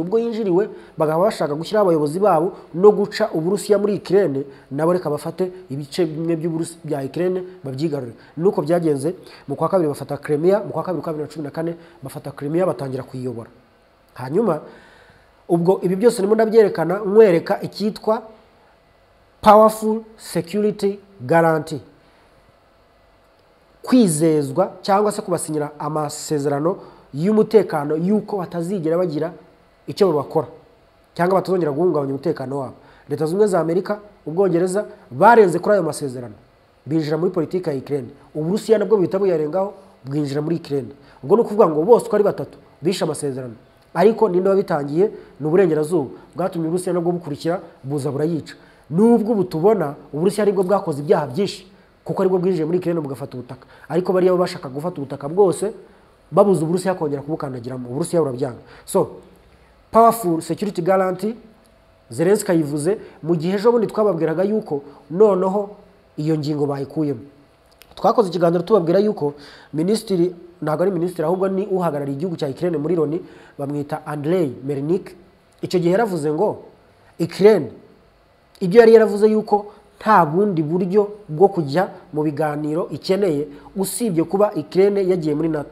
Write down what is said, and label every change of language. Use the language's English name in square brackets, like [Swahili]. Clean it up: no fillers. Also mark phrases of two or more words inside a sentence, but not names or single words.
[Kinyarwanda] Ubwo yinjiriwe bagaba bashaka gushyira abayobozi babo no guca Uburusiya muri Ukraine, nabo reka bafate ibice bimwe bya Ukraine babyigarure. Nuko byagenze mu kwa kabiri bafata Crimea, mu kwa kabiri 2014 bafata Crimea batangira kuyiyobora. Hanyuma ubwo ibi byose nimo ndabyerekana nkwereka icyitwa [English] powerful security guarantee, [Kinyarwanda] kwizezwa cyangwa se kubasinyira amasezerano y'umutekano yuko batazigera bagira icyo bakora cyangwa batazongera guhungabanya umutekano wabo. Leta z'Ubumwe za Amerika, Ubwongereza barenze kuri ayo masezerano binjira muri politiki ya Ukraine. Uburusiya nabwo bihita buyarengaho bwinjira muri Ukraine. Ubwo no kuvuga ngo bose uko ari batatu bisha amasezerano, ariko ninde wabitangiye? N'Uburengerazuba bwatumye Uburusiya nabwo bukurikira buza burayica. Nubwo butubona Uburusiya aribwo bwakoze ibyaha byinshi kuko aribwo bwinjiye muri Ukraine bugafata ubutaka, ariko bari abo bashaka gufata ubutaka bwose babuza Uburusiya kongera kubukandagiramo. Uburusiya burabyanga. So [English] powerful security guarantee [Kinyarwanda] Zelensky yivuze mu gihe ejo bundi twababwiraga yuko noneho iyo ngingo bayikuyemo. Twakoze ikiganiro tubabwira yuko ministiri, ntabwo ari ministiri ahubwo ni uhagarariye igihugu cya Ukraine muri Loni, bamwita Andrei Melnik. Icyo gihe yaravuze ngo Ukraine ibyo yari yaravuze yuko nta bundi buryo bwo kujya mu biganiro ikeneye usibye kuba Ukraine yagiye muri NATO.